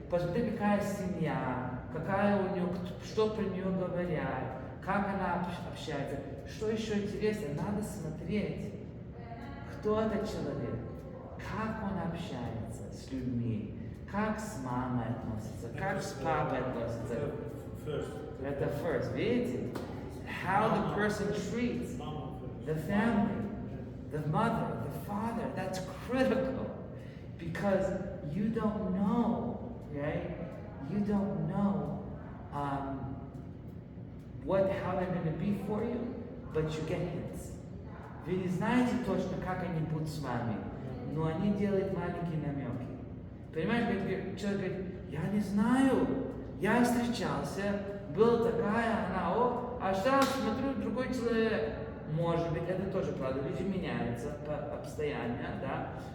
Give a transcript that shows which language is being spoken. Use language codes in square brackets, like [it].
[ru] Посмотри, какая семья, какая у нее, что про нее говорят, как она общается. Что еще интересно, надо смотреть, кто этот человек, как он общается с людьми, как с мамой относится, как с папой относится. Это first, видите? [en] How the person treats the family, the mother, the father, that's critical. Because you don't know. Right? You don't know how they're going to be for you, but you get hints. [ru] Вы не знаете точно, как они будут с вами, но они делают маленькие намеки. Понимаешь, человек говорит, я не знаю. Я встречался, была такая, она, а сейчас смотрю, другой человек. Может быть, это тоже правда, люди меняются постоянно, да.